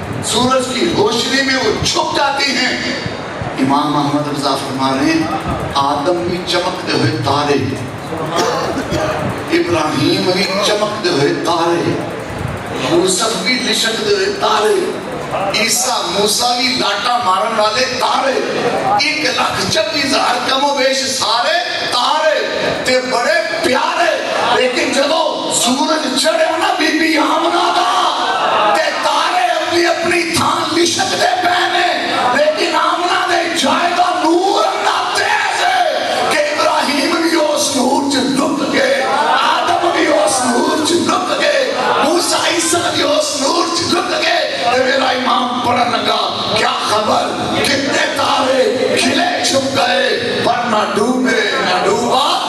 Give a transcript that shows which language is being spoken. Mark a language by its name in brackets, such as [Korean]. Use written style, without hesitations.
[Urdu] سورج کی روشنی میں وہ چھپ جاتی ہیں. امام احمد رضا فرما رہے ہیں آدم بھی چمکتے ہوئے تارے ابراہیم بھی چمکتے ہوئے تارے یوسف بھی لشکتے ہوئے تارے عیسیٰ موسیٰ بھی [Punjabi] لاٹا مارن والے تارے [Urdu] 1,40,000 کم و بیش سارے تارے [Punjabi] تے بڑے پیارے. لیکن جدو سورج چڑھے نا بی بی آمنہ دا تے تارے اپنی اپنی تھان لشک دے پہنے لیکن آمنہ دے جائے دا نور اندہ تیز ہے کہ ابراہیم بھی اس نور چ لک گئے آدم بھی اس نور چ لک گئے موسیٰ عیسیٰ بھی اس نور چ لک گئے. [Urdu] میرا امام [Punjabi] پڑھن لگا [Urdu] کیا خبر کتنے تارے کھلے چھپ گئے پر نہ ڈوبے نہ ڈوبا.